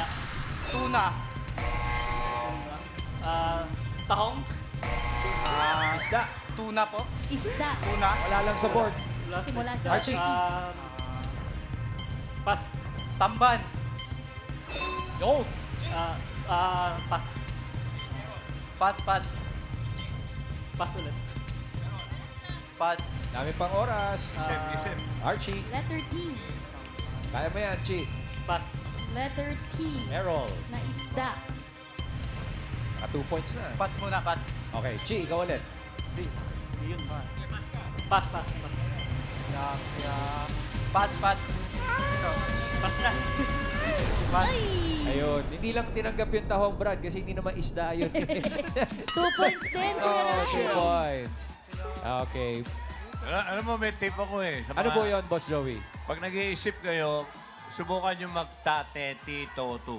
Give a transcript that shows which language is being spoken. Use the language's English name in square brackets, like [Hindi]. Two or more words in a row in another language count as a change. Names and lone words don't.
[Filipino] Tuna. Tahong. Isda. Tuna po. Isda. Tuna. Wala lang sa board. Simula sa Archie. Pas. Tamban. Go. Pas. Pas, pas. Pas ulit. Pas. Dami pang oras. Isip. Archie. letter T. Kaya mo yan, Chi. Pas. Letter T. Errol. Na isda. 2 points na. Pas muna, pas. Okay, Chi, ikaw ulit. Hindi yun ba? Pas. Pas, pas. Pas na. Pas. Ayun, hindi lang tinanggap yung tahong Brad kasi hindi naman isda yun. 2 points din, Kuya Oh, Rai. 2 points. Okay. Alam mo, may tip ako eh. Sa Ano mga- po yun, Boss Joey? Pag nag-iisip kayo, subukan nyo magtate, tito, tu.